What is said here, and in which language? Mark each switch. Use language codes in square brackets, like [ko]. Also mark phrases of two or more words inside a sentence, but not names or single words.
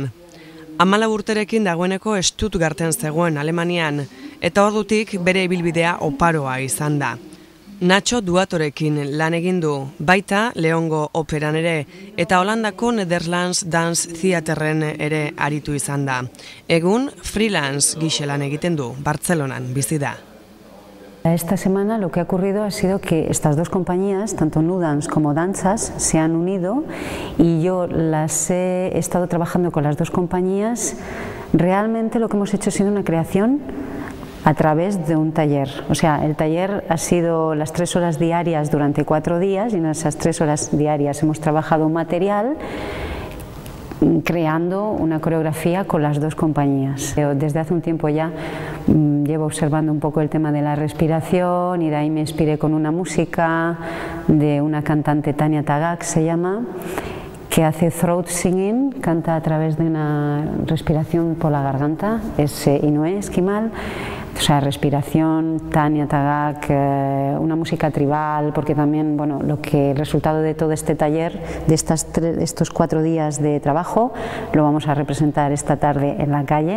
[eu] 14 urterekin dagoeneko Stuttgarten zegoen Alemanian, eta ordutik bere ibilbidea oparoa izan da. Nacho Duatorekin lan egin du, baita Leongo operan ere, eta Holandako Netherlands Dance Theaterren ere aritu izan da. Egun freelance gise lan egiten du, Bartzelonan bizi da. [es] Esta semana lo que ha ocurrido ha sido que estas dos compañías, tanto Nudance como Danzas, se han unido y yo he estado trabajando con las dos compañías. Realmente lo que hemos hecho ha sido una creación a través de un taller. O sea, el taller ha sido las 3 horas diarias durante 4 días y en esas 3 horas diarias hemos trabajado un material creando una coreografía con las dos compañías. Desde hace un tiempo ya llevo observando un poco el tema de la respiración y de ahí me inspiré con una música de una cantante, Tania Tagaq se llama, que hace [en] throat singing, [es] canta a través de una respiración por la garganta, es Inoue Esquimal. O sea, respiración, Tania Tagaq, una música tribal, porque también, bueno, el resultado de todo este taller, de estos 4 días de trabajo, lo vamos a representar esta tarde en la calle.